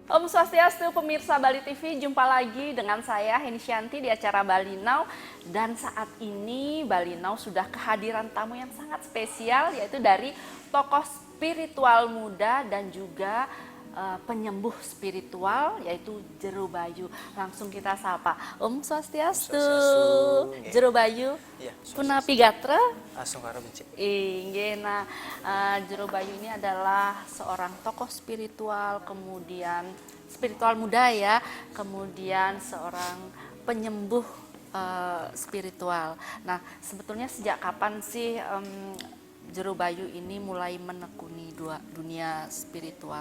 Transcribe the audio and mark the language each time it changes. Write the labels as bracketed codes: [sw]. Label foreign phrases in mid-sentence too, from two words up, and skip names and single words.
[id] Swastiastu pemirsa Bali TV, jumpa lagi dengan saya Heni Shanti di acara Bali Now. Dan saat ini Bali Now sudah kehadiran tamu yang sangat spesial, yaitu dari tokoh spiritual muda dan juga penyembuh spiritual, yaitu Jero Bayu. Langsung kita sapa. Swastiastu. Jero Bayu. Iya, [ban] Punapi gatra. [id] langsung karo benci. Nah, Jero Bayu ini adalah seorang tokoh spiritual, kemudian spiritual muda ya, kemudian seorang penyembuh spiritual. Nah, sebetulnya sejak kapan sih Jero Bayu ini mulai menekuni dunia spiritual?